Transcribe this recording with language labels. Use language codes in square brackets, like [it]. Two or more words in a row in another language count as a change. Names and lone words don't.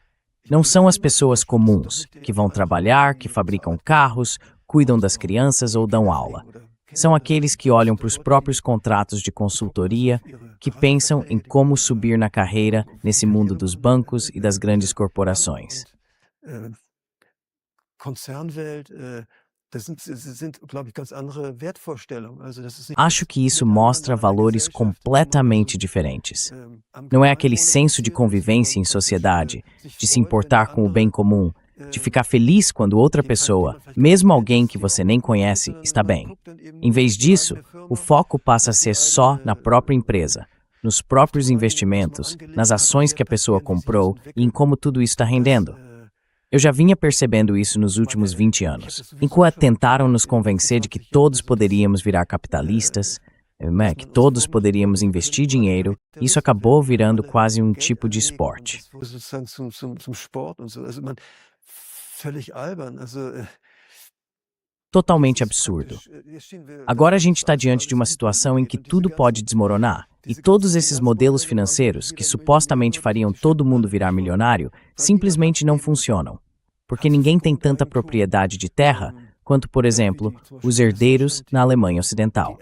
[pt] Não são as pessoas comuns, que vão trabalhar, que fabricam carros, cuidam das crianças ou dão aula. São aqueles que olham para os próprios contratos de consultoria, que pensam em como subir na carreira nesse mundo dos bancos e das grandes corporações. [de] Konzernwelt, das sind, glaube ich, ganz andere Wertvorstellungen. Also das ist nicht [pt] Acho que isso mostra valores completamente diferentes. Não é aquele senso de convivência em sociedade, de se importar com o bem comum, de ficar feliz quando outra pessoa, mesmo alguém que você nem conhece, está bem. Em vez disso, o foco passa a ser só na própria empresa, nos próprios investimentos, nas ações que a pessoa comprou e em como tudo isso está rendendo. Eu já vinha percebendo isso nos últimos 20 anos, enquanto tentaram nos convencer de que todos poderíamos virar capitalistas, que todos poderíamos investir dinheiro, isso acabou virando quase um tipo de esporte. [de] sozusagen zum Sport und so. Also völlig albern. Also [pt] Totalmente absurdo. Agora a gente está diante de uma situação em que tudo pode desmoronar, e todos esses modelos financeiros, que supostamente fariam todo mundo virar milionário, simplesmente não funcionam. Porque ninguém tem tanta propriedade de terra quanto, por exemplo, os herdeiros na Alemanha Ocidental.